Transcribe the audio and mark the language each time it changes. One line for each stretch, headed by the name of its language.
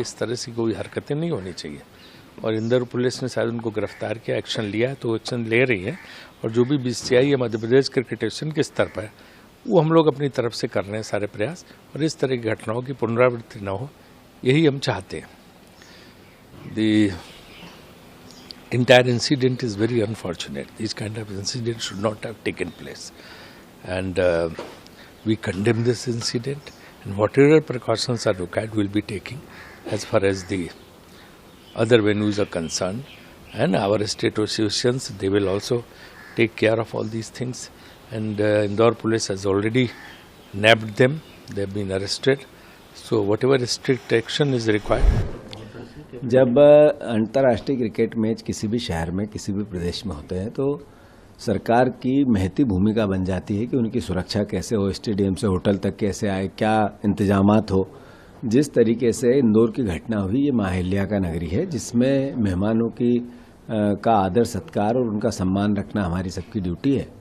Hindi: इस तरह से कोई हरकतें नहीं होनी चाहिए। और इंदौर पुलिस ने शायद उनको गिरफ्तार किया, एक्शन लिया है, तो एक्शन ले रही है। और जो भी BCI या मध्य प्रदेश क्रिकेट एसोसिएशन के स्तर पर है, वो हम लोग अपनी तरफ से कर रहे हैं सारे प्रयास, और इस तरह की घटनाओं की पुनरावृत्ति न हो, यही हम चाहते हैं।
English: The entire incident is very unfortunate. These kind of incidents should not have taken place, and we condemn this incident, and whatever precautions are required will be taking as far as the other venues are concerned, and our state associations, they will also take care of all these things. And Indore police has already nabbed them. They have been arrested. So whatever strict action is required.
Hindi: जब अंतर्राष्ट्रीय cricket match किसी भी शहर में, किसी भी प्रदेश में होते हैं, तो सरकार की महती भूमिका बन जाती है कि उनकी सुरक्षा कैसे हो, स्टेडियम से होटल तक कैसे आए, क्या इंतजामात हो। जिस तरीके से इंदौर की घटना हुई, ये माहिल्या का नगरी है, जिसमें मेहमानों की का आदर सत्कार और उनका सम्मान रखना हमारी सबकी ड्यूटी है।